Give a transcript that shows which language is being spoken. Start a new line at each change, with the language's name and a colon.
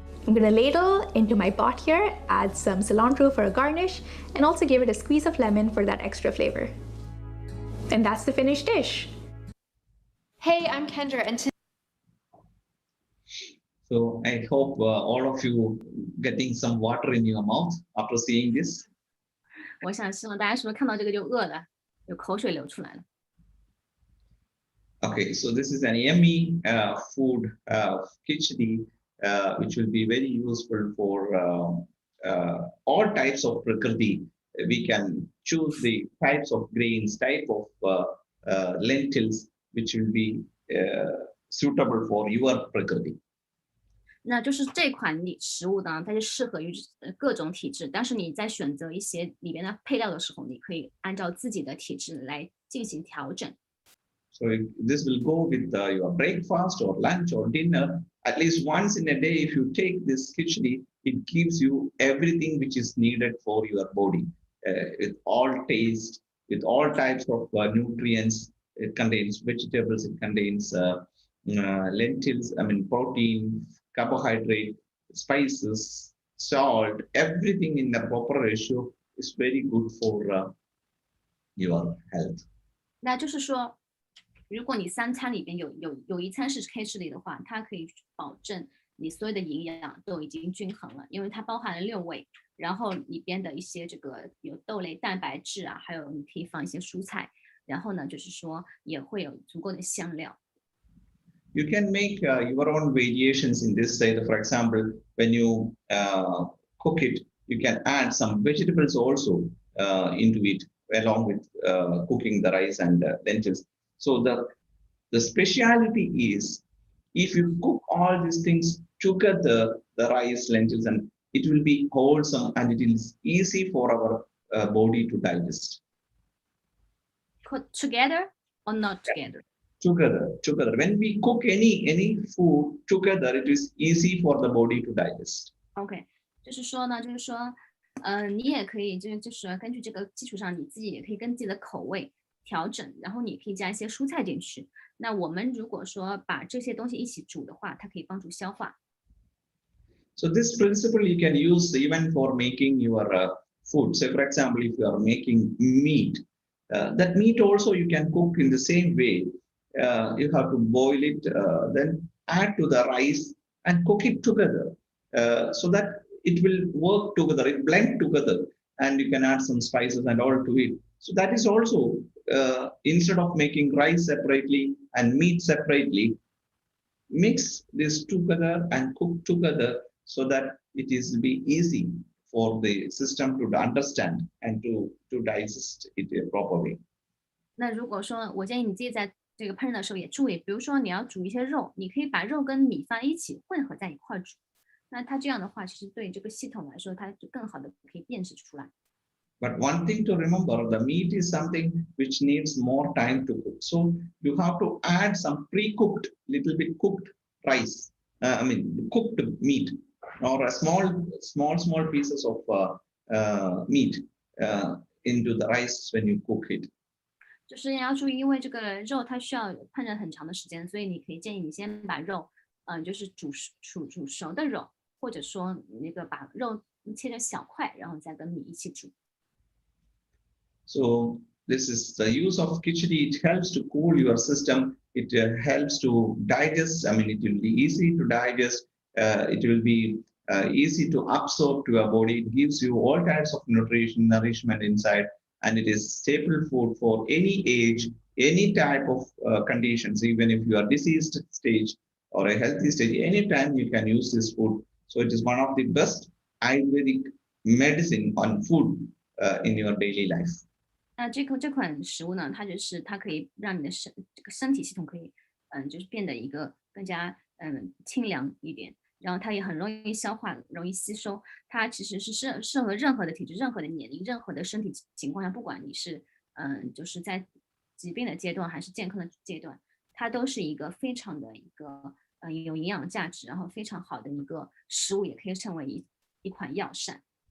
English: I'm gonna ladle into my pot here, add some cilantro for a garnish, and also give it a squeeze of lemon for that extra flavor. And that's the finished dish. Hey, I'm Kendra, and So I hope all of you getting some water in your mouth after seeing this.
Chinese: 我想希望大家是不是看到这个就饿了，有口水流出来了。
English: Okay, so this is an yummy food khichdi, which will be very useful for all types of prakriti. We can choose the types of grains, type of lentils, which will be suitable for your prakriti.
Chinese: 那就是这款食物呢，它是适合于各种体质，但是你在选择一些里边的配料的时候，你可以按照自己的体质来进行调整。
English: So this will go with your breakfast or lunch or dinner. At least once in a day, if you take this khichdi, it gives you everything which is needed for your body, with all taste, with all types of nutrients. It contains vegetables, it contains lentils, protein, carbohydrate, spices, salt, everything in the proper ratio is very good for your health.
Chinese: 那就是说，如果你3餐里边有一餐是khichdi的话，它可以保证你所有的营养都已经均衡了，因为它包含了6味，然后里边的一些这个有豆类蛋白质啊，还有你可以放一些蔬菜，然后呢，就是说也会有足够的香料。
English: You can make your own variations in this. Say, for example, when you cook it, you can add some vegetables also into it, along with cooking the rice and lentils. So the speciality is, if you cook all these things together, the rice, lentils, and it will be wholesome and it is easy for our body to digest. Put together or not together? Together. When we cook any food together, it is easy for the body to digest.
Chinese: OK， 就是说呢，你也可以就是根据这个基础上，你自己也可以跟自己的口味调整，然后你可以加一些蔬菜进去。那我们如果说把这些东西一起煮的话，它可以帮助消化。
English: So this principle you can use even for making your food. Say, for example, if you are making meat, that meat also you can cook in the same way. You have to boil it, then add to the rice and cook it together, so that it will work together, it blend together, and you can add some spices and all to it. So that is also, instead of making rice separately and meat separately, mix this together and cook together so that it is be easy for the system to understand and to digest it properly.
Chinese: 那如果说我建议你自己在这个烹饪的时候也注意，比如说你要煮一些肉，你可以把肉跟米饭一起混合在一块煮。那它这样的话，其实对这个系统来说，它就更好的可以辨识出来。
English: But one thing to remember, the meat is something which needs more time to cook. So you have to add some pre-cooked, little bit cooked rice. Cooked meat, or a small pieces of meat into the rice when you cook it.
Chinese: 就是你要注意，因为这个肉它需要烹饪很长的时间，所以你可以建议你先把肉，就是煮熟的肉，或者说那个把肉切成小块，然后再跟米一起煮。
English: So this is the use of khichdi. It helps to cool your system. It helps to digest. It will be easy to digest. It will be easy to absorb to your body. It gives you all types of nourishment inside. And it is staple food for any age, any type of conditions, even if you are diseased stage or a healthy stage, anytime you can use this food. So it is one of the best Ayurvedic medicine on food in your daily life.
Chinese: 那这款食物呢，它可以让你的这个身体系统可以就是变得一个更加清凉一点，然后它也很容易消化，容易吸收。它其实是适合任何的体质、任何的年龄、任何的身体情况下，不管你是就是在疾病的阶段还是健康的阶段，它都是一个非常的一个有营养价值，然后非常好的一个食物，也可以称为一款药膳。